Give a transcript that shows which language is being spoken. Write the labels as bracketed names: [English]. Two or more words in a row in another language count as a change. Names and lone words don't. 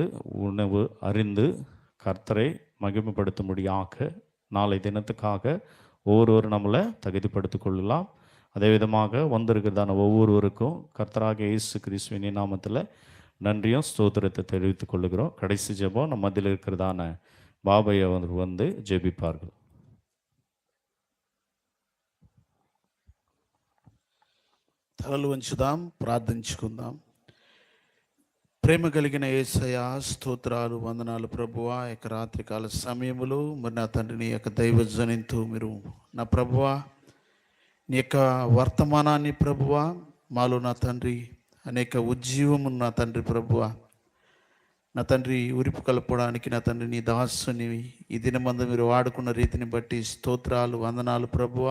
[Tamil] உணவு அறிந்து கர்த்தரை மகிமைப்படுத்தும்படியாக நாளை தினத்துக்காக ஒவ்வொருவரும் நம்மளை தகுதிப்படுத்திக் கொள்ளலாம். அதே விதமாக வந்திருக்கிறதான ஒவ்வொருவருக்கும் கர்த்தராகிய இயேசு கிறிஸ்துவின் நாமத்தில் நன்றியும் ஸ்தோத்திரத்தை தெரிவித்துக் கொள்ளுகிறோம். கடைசி ஜெபம் நம்ம மத்தியில் இருக்கிறதான பாபையை வந்து ஜெபிப்பார்கள். [Telugu] తలలు వంచుదాం, ప్రార్థించుకుందాం. ప్రేమ కలిగిన యేసయ్యా, స్తోత్రాలు, వందనాలు ప్రభువా. యొక్క రాత్రికాల సమయములో మరి నా తండ్రి నీ యొక్క దైవజనంతో మీరు నా ప్రభువా నీ యొక్క వర్తమానాన్ని ప్రభువా మాలో నా తండ్రి అనేక ఉజ్జీవము నా తండ్రి ప్రభువా నా తండ్రి ఉరిపు కలపడానికి నా తండ్రి నీ దాసుని ఈ దినమందు మీరు వాడుకున్న రీతిని బట్టి స్తోత్రాలు, వందనాలు ప్రభువా.